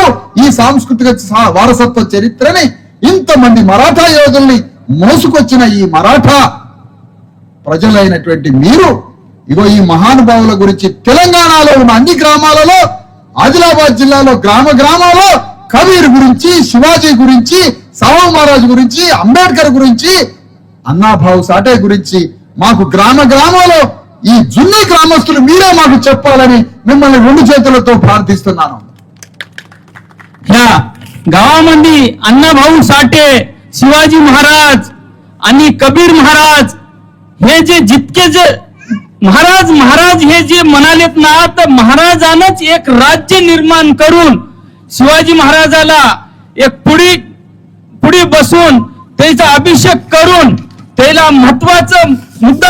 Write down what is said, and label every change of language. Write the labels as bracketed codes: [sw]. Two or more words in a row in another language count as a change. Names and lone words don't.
[te] ఈ సాంస్కృతిక వారసత్వ చరిత్రని ఇంతమంది మరాఠా యోధుల్ని మోసుకొచ్చిన ఈ మరాఠా ప్రజలైనటువంటి మీరు ఇగో ఈ మహానుభావుల గురించి తెలంగాణలో ఉన్న అన్ని గ్రామాలలో, ఆదిలాబాద్ జిల్లాలో గ్రామాలలో కబీర్ గురించి, శివాజీ గురించి, సాహు మహారాజ్ గురించి, అంబేద్కర్ గురించి, అన్నాభావ్ సాటే గురించి మాకు గ్రామాలలో ఈ జున్ని గ్రామస్తులు మీరే మాకు చెప్పాలని మిమ్మల్ని 2 చేతులతో ప్రార్థిస్తున్నాను. [mr] ह्या गावामध्ये अण्णाभाऊ साठे, शिवाजी महाराज आणि कबीर महाराज हे जे जितके जे महाराज हे जे म्हणालेत ना, तर महाराजानंच एक राज्य निर्माण करून शिवाजी महाराजाला एक पुढी बसून त्याचा अभिषेक करून त्याला महत्वाचा मुद्दा